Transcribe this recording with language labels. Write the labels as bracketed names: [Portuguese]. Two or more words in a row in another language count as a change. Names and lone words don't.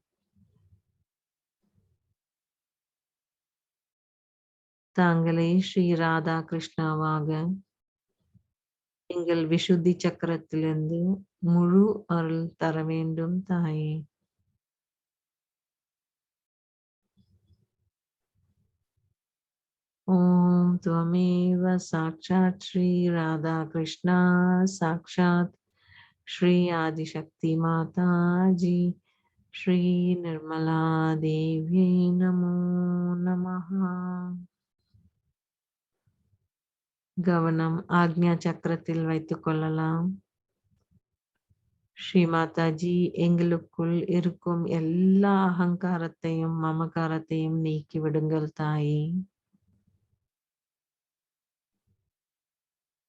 [Tamil] தாங்களே ஸ்ரீ ராதா கிருஷ்ணாவாக எங்கள் விசுத்தி சக்கரத்திலிருந்து முழு அருள் தர வேண்டும் தாயே. [Sanskrit] ஓம் त्वमेव साक्षात् श्री राधा कृष्णा साक्षात् श्री आदिशक्ति माता जी श्री निर्मला देव्यै नमो नमः. [Tamil] கவனம் ஆக்ஞா சக்கரத்தில் வைத்துக் கொள்ளலாம். ஸ்ரீ மாதாஜி, எங்களுக்குள் இருக்கும் எல்லா அகங்காரத்தையும் மமகாரத்தையும் நீக்கி விடுங்கள் தாயே.